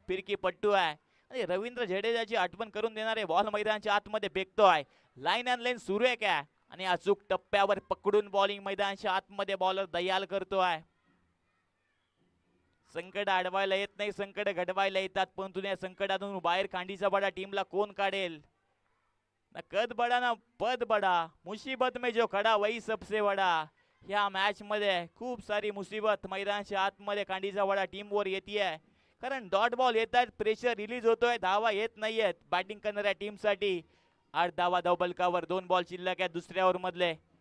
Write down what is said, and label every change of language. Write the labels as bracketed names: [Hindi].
[Marathi] फिरकी पट्टू आहे आणि रवींद्र जडेजाची आठवण करून देणारे बॉल मैदानाच्या आतमध्ये फेकतोय. लाईन अँड लाईन सुरू आहे काय आणि अचूक टप्प्यावर पकडून बॉलिंग मैदानाच्या आतमध्ये बॉलर दयाल करतोय. संकट अडवायला येत नाही, संकट घडवायला येतात, परंतु या संकटातून बाहेर खांडीचा बडा टीमला कोण काढेल. [Hindi] ना कद बडा ना पद बडा, मुसीबत में जो खडा वही सबसे बडा. [Marathi] या मॅच मध्ये खूप सारी मुसीबत मैदानाच्या आतमध्ये खांडीचा बडा टीमवर येते, कारण डॉट बॉल येत आहेत, प्रेशर रिलीज होतोय, धावा येत नाहीयेत बॅटिंग करणाऱ्या टीम साठी. 8 धावा धावफलकावर. 2 बॉल शिल्लक आहेत दुसऱ्या ओव्हर मधले.